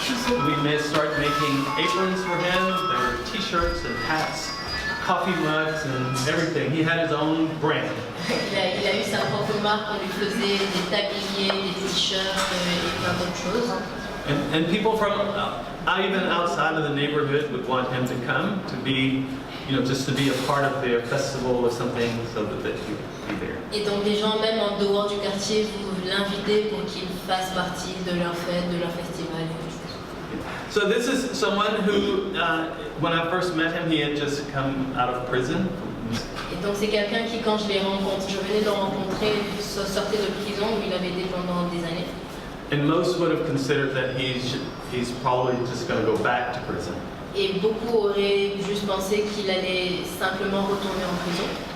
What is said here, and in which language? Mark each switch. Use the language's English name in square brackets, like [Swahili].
[English] We may start making aprons for him. There were T-shirts and hats, coffee mugs, and everything. He had his own brand. [French] Il a eu sa propre marque, on lui faisait des tabliers, des t-shirts et plein d'autres choses. [English] And people from even outside of the neighborhood would want him to come to be, just to be a part of their festival or something, so that he would be there. [French] Et donc des gens même en dehors du quartier vous l'invitaient pour qu'il fasse partie de leur fête, de leur festival. [English] So this is someone who, when I first met him, he had just come out of prison. [French] Et donc c'est quelqu'un qui, quand je venais de le rencontrer, sortait de prison où il avait été pendant des années. [English] And most would have considered that he's probably just going to go back to prison. [French] Et beaucoup auraient juste pensé qu'il allait simplement retourner en prison.